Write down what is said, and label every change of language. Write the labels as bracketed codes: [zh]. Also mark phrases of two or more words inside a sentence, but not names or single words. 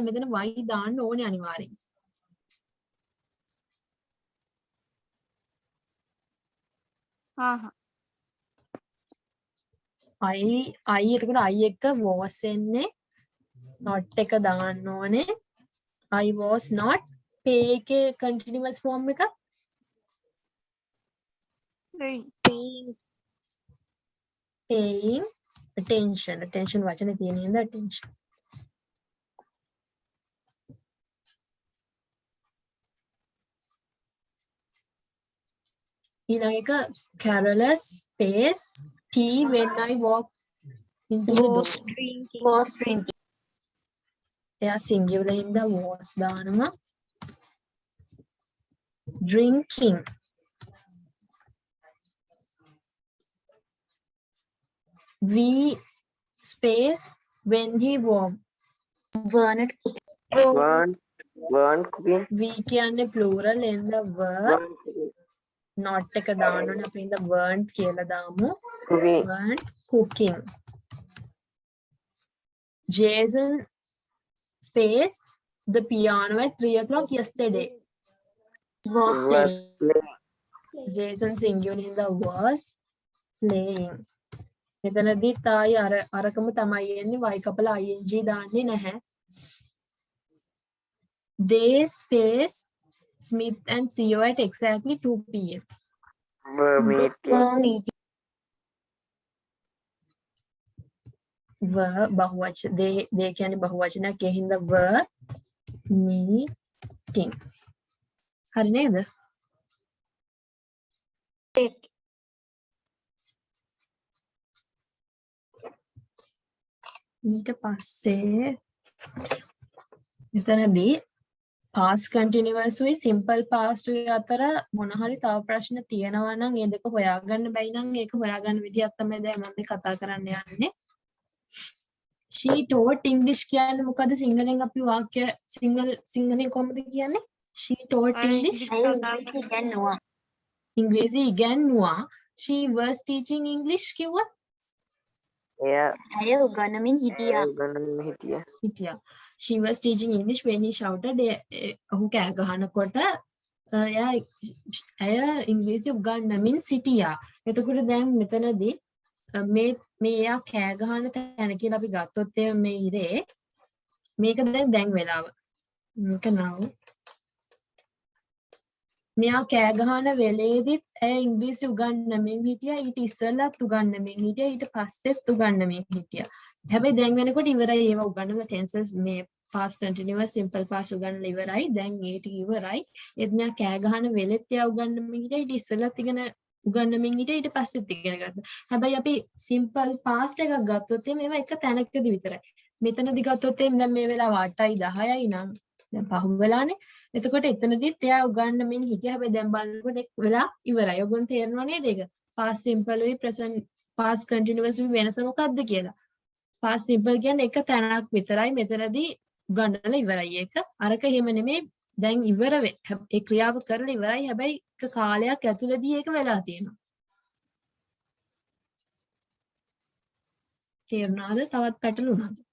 [si] මෙතන y දාන්න ඕනේ අනිවාර්යෙන්. හා I එතකොට I එක was එන්නේ not එක දාන්න ඕනේ. [en] I was not pay එකේ continuous form එක Paying. paying attention [si] වචනේ තියෙන හින්දා attention. ඊළඟ එක [en] careless space tea when I walk into the door. Was drinking. Was drinking. [si] එයා singular හින්දා was දානවා. [en] drinking we space when he walked. Weren't cooking. we කියන්නේ plural හින්දා were Weren't cooking. [si] not එක දානවනේ අපි හින්දා weren't කියලා දාමු. [en] Cooking. weren't cooking. Jason space the piano at 3 o'clock yesterday. Was playing. Jason singular in the was playing. [si] මෙතනදී තායි අරකම තමයි එන්නේ y කපලා ing දාන්නේ නැහැ. [en] They space Smith and CEO at exactly 2 p.m. Were meeting. [si] were බහුවචන they කියන්නේ බහුවචනයක් ඒ හින්දා [en] were meeting. [si] හරි නේද? ඊට පස්සේ මෙතනදී [en] past continuous [si] උයි [en] simple past [si] උයි අතර මොන හරි තව ප්‍රශ්න තියෙනවා නම් ඒ දෙක හොයාගන්න බැයි නම් ඒක හොයාගන්න විදියක් තමයි දැන් මම මේ කතා කරන්න යන්නේ. [en] she taught English [si] කියන්නේ මොකද සිංහලෙන් අපි වාක්‍ය සිංහලෙන් කොහොමද කියන්නේ? [en] she taught English [si] ඉංග්‍රීසි ඉගෙනුවා. [en] she was teaching English කිව්වා. [si] එයා උගන්වමින් හිටියා. [en] she was teaching English when he shouted. [si] ඔහු කෑ ගහනකොට ඇය ඉංග්‍රීසි උගන්වමින් සිටියා. එතකොට දැන් මෙතනදී මේ එයා කෑ ගහන තැන කියලා අපි ගත්තොත් මේ ඉරේ මේක දැන් වෙලාව. මේක නව. මෙයා කෑ ගහන වෙලේදීත් ඇය ඉංග්‍රීසි උගන්වමින් හිටියා. ඊට ඉස්සෙල්ලත් උගන්වමින් හිටියා. ඊට පස්සෙත් උගන්වමින් හිටියා. හැබැයි දැන් වෙනකොට ඉවරයි ඒවා උගන්වන tenses මේ [en] past continuous simple past [si] උගන්වලා ඉවරයි. දැන් ඒක ඉවරයි. ඒත් මෙයා කෑ ගහන වෙලෙත් එයා උගන්වමින් හිටියා. ඊට ඉස්සෙල්ලත් ඉගෙන උගන්වමින් හිටියා. ඊට පස්සෙත් ඉගෙන ගත්තා. හැබැයි අපි [en] simple past [si] එකක් ගත්තොත් මේවා එක තැනකදී විතරයි. මෙතනදී ගත්තොත් දැන් මේ වෙලාව 8යි 10යි නම් දැන් පහු වෙලානේ. එතකොට එතනදිත් එයා උගන්වමින් හිටියා. හැබැයි දැන් බලනකොට එක් වෙලා ඉවරයි. ඔයගොල්ලෝ තේරෙනව නේද ඒක? [en] past simple [si] උයි [en] present past continuous [si] උයි වෙනස මොකක්ද කියලා? [en] past simple [si] කියන්නේ එක තැනක් විතරයි. මෙතනදී උගන්වලා ඉවරයි ඒක. අරක එහෙම නෙමෙයි. දැන් ඉවර ඒ ක්‍රියාව කරලා ඉවරයි. හැබැයි එක කාලයක් ඇතුළතදී ඒක වෙලා තියෙනවා. තේරුණාද? තවත් පැටලුණාද?